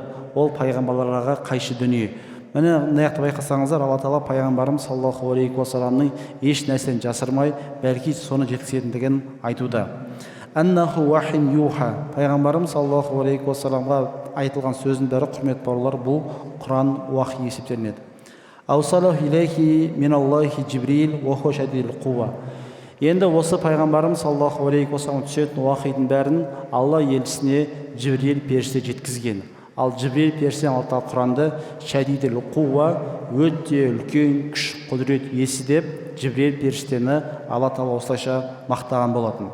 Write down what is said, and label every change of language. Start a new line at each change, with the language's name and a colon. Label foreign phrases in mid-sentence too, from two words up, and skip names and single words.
Kazakh: Ол пайғамбарларға қайшы дүние. Міне мына жақта байқасаңыздар, Алла Тағала пайғамбарымыз
Arabic: صلى الله عليه وسلم
Kazakh: еш нәрсені жасырмай, бәлки соны жеткізетіндігін айтуда.
Arabic: إنه وحي يوحى.
Kazakh: Пайғамбарымыз
Arabic: صلى الله عليه وسلم
Kazakh: айтылған сөздің бәрі, құрметті бауырлар, бұл Құран уахи есептелінеді.
Arabic: أوصله إليه من الله جبريل وهو شديد القوى.
Kazakh: Енді осы пайғамбарымыз
Arabic: صلى الله عليه وسلم
Kazakh: түсетін уахидің бәрін Алла елшісіне Жибрил періште жеткізген. Ал Жибрил періштеден Алла Тағала Құранда
Arabic: شديد القوى,
Kazakh: өте үлкен күш құдірет иесі деп Жибрил періштені Алла Тағала осылайша мақтаған болатын.